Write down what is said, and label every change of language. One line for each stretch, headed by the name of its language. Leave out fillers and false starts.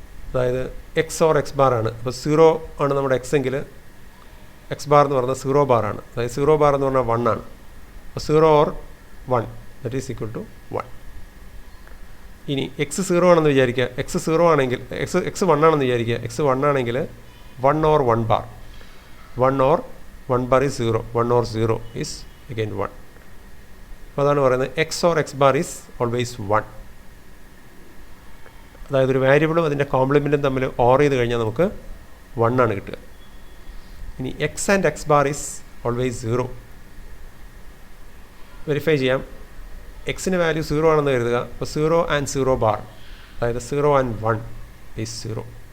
Malayalam: അതായത് X or X bar ആണ്. അപ്പോൾ 0 ആണ് നമ്മുടെ എക്സ് എങ്കിൽ എക്സ് ബാർ എന്ന് പറയുന്നത് 0 ബാർ ആണ്. അതായത് 0 ബാർ എന്ന് പറഞ്ഞാൽ 1 ആണ്. അപ്പോൾ
English: 0 or 1 that is equal to 1.
Malayalam: ഇനി എക്സ് 0 ആണെന്ന് വിചാരിക്കുക, എക്സ് 0 ആണെങ്കിൽ എക്സ് 1 ആണെന്ന് വിചാരിക്കുക. എക്സ് 1 ആണെങ്കിൽ
English: 1 or 1 bar, 1 or 1 bar is 0, 1 or 0 is again 1.
Malayalam: അപ്പോൾ അതാണ് പറയുന്നത്
English: X or X bar is always 1.
Malayalam: അതായത് ഒരു വേരിയബിളും അതിൻ്റെ കോംപ്ലിമെൻറ്റും തമ്മിൽ ഓർ ചെയ്ത് കഴിഞ്ഞാൽ നമുക്ക് 1 ആണ് കിട്ടുക.
English: ഇനി X and X bar is always 0.
Malayalam: Verify ചെയ്യാം. എക്സിന് വാല്യൂ 0 ആണെന്ന് കരുതുക. അപ്പോൾ 0 and 0 ബാർ, അതായത് 0 and 1 ഈസ് 0.